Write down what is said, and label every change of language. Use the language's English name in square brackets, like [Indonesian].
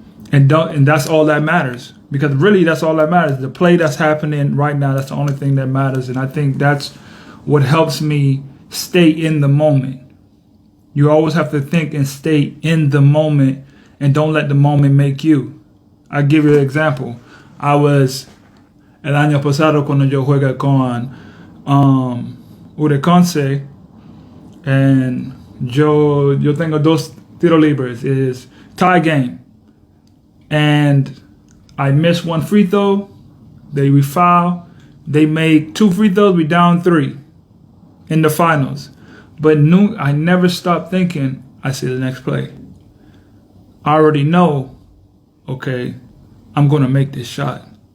[English] And that's all that matters. Because really, that's all that matters. The play that's happening right now, that's the only thing that matters. And I think that's what helps me stay in the moment. You always have to think and stay in the moment and don't let the moment make you. I'll give you an example. I was [Spanish] el año pasado cuando yo juega con Ureconce, and yo tengo dos tiro libres. [English] It's tie game. And I missed one free throw. We foul. They make 2 free throws. We down 3 in the finals. But I never stopped thinking. I see the next play. I already know, okay, I'm going to make this shot.